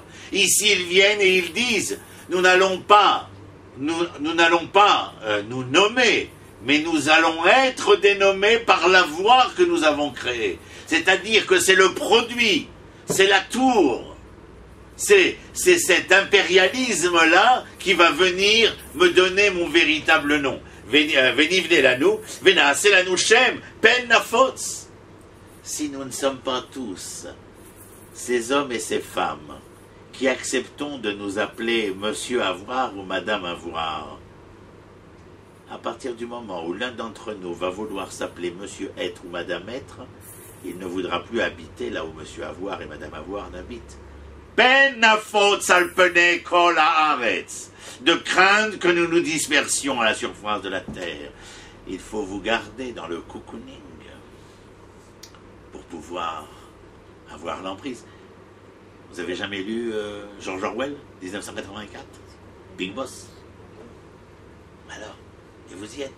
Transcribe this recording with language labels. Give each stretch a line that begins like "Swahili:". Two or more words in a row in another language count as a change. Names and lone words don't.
French: Ici, ils viennent et ils disent, nous n'allons pas nous nommer, mais nous allons être dénommés par la voie que nous avons créée. C'est-à-dire que c'est le produit, c'est la tour, c'est cet impérialisme-là qui va venir me donner mon véritable nom.
Hebrew: ונבנה לנו, ונעשה לנו שם, פן נפוץ.
French: Si nous ne sommes pas tous ces hommes et ces femmes qui acceptons de nous appeler Monsieur Avoir ou Madame Avoir, à partir du moment où l'un d'entre nous va vouloir s'appeler Monsieur Être ou Madame Être, il ne voudra plus habiter là où Monsieur Avoir et Madame Avoir n'habitent.
Hebrew: פן נפוץ על פני כל הארץ.
French: De craindre que nous nous dispersions à la surface de la terre. Il faut vous garder dans le cocooning pour pouvoir avoir l'emprise. Vous avez jamais lu George Orwell, 1984? Big Boss? Alors, et vous y êtes.